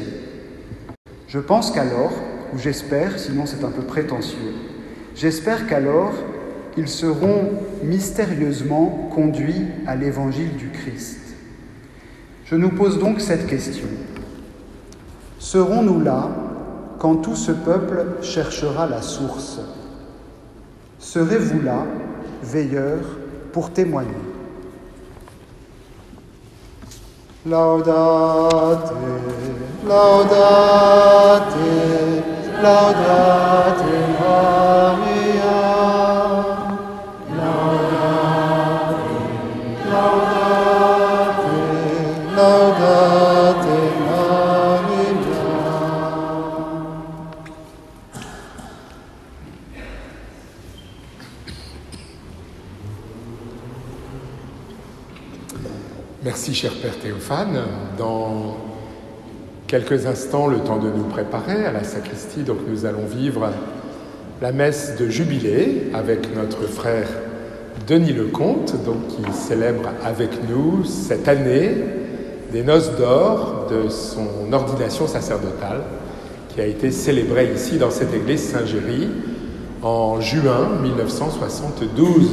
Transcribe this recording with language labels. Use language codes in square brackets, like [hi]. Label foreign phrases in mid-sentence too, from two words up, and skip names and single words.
[fr] Je pense qu'alors, ou j'espère, sinon c'est un peu prétentieux, j'espère qu'alors, ils seront mystérieusement conduits à l'évangile du Christ. Je nous pose donc cette question. Serons-nous là, quand tout ce peuple cherchera la source. Serez-vous là, veilleurs, pour témoigner? [la] Laudate, laudate, laudate Maria. Laudate, laudate, laudate Maria. [fr] Merci, cher Père Théophane. Dans quelques instants, le temps de nous préparer à la sacristie, donc nous allons vivre la messe de jubilé avec notre frère Denis Lecomte, donc qui célèbre avec nous cette année des noces d'or de son ordination sacerdotale, qui a été célébrée ici dans cette église Saint-Géry en juin 1972.